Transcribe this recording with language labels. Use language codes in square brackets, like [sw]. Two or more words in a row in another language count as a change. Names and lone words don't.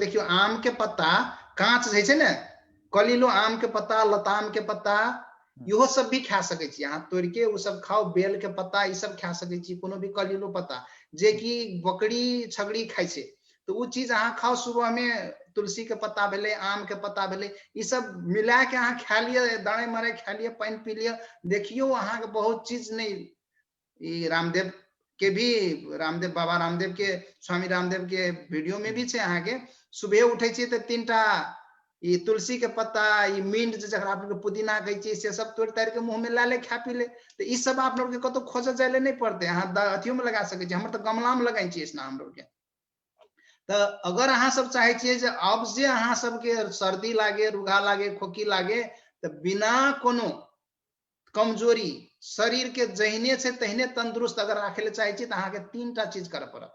[mai] देखियो आम के पत्ता कांच जे छै ने, कलिलो आम के पत्ता, लताम के पत्ता, इहो सब भी खा सके छी अहाँ, तोड़ के उ सब खाओ, बेल के पत्ता ई सब खा सके छी, कोनो भी कलिलो पत्ता जे कि बकरी छगड़ी खाइ छै तो उ चीज अहाँ खाओ। सुबह में तुलसी के पत्ता भेले, आम के पत्ता भेले, ई सब मिला के अहाँ खा लिया, दाने मारे खा लिया, पानी पी लिया, देखियो अहाँ के बहुत चीज नहीं। रामदेव के भी, रामदेव बाबा रामदेव के, स्वामी रामदेव के वीडियो में भी छै अहाँ के, सुबह उठे छी तो 3टा ई तुलसी के पत्ता, ई मिंट जकरा आप लोग पुदीना कहै छी, से सब तोड़ ताड़ के मुंह में ला ले, खा पी ले। तो ई सब आप लोग के कतो खोजे जाय ले नहीं पड़ते, अहाँ अथियो में लगा सके छी, हमर तो गमला में लगाई छी इसना हम लोग के। तो अगर अहाँ सब चाहे छियै जे अब जे अहाँ सबके सर्दी लागे, रुगा लागे, खोखी लागे, तो बिना कोनो कमजोरी, शरीर के जहिने छै तहिने तंदुरुस्त अगर राखे ले चाहे छी तो अहाँ के 3टा चीज करे पड़त।